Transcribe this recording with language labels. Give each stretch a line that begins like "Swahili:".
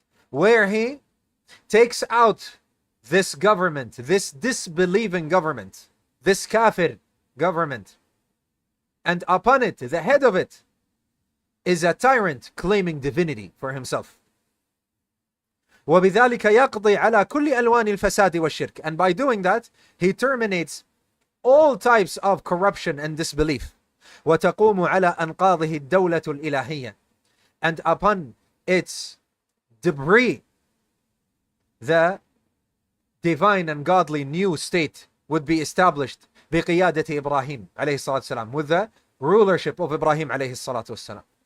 English: Where he takes out this government, this disbelieving government, this kafir government, and upon it, the head of it, is a tyrant claiming divinity for himself.
Arabic: وبذلك يقضي على كل ألوان الفساد والشرك.
English: And by doing that, he terminates all types of corruption and disbelief.
Arabic: وتقوم على أنقاضه الدولة الإلهية.
English: And upon its debris, the divine and godly new state would be established
Arabic: بقيادة إبراهيم عليه الصلاة والسلام,
English: with the rulership of Ibrahim
Arabic: عليه الصلاة والسلام.